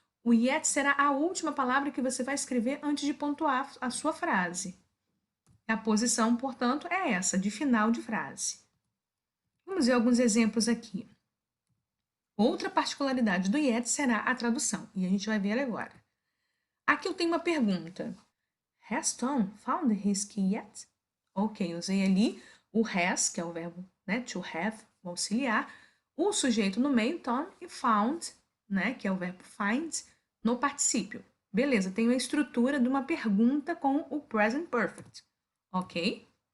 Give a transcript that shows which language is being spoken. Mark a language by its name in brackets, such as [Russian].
[Portuguese] O yet será a última palavra que você vai escrever antes de pontuar a sua frase. A posição, portanto, é essa, de final de frase. Vamos ver alguns exemplos aqui. Outra particularidade do yet será a tradução, e a gente vai ver agora. Aqui eu tenho uma pergunta. [English] Has Tom found his key yet? [Portuguese] Ok, usei ali o has, que é o verbo, né, to have, o auxiliar, o sujeito no meio, Tom, e found, né, que é o verbo find, no particípio. Beleza, tenho a estrutura de uma pergunta com o present perfect. Ok?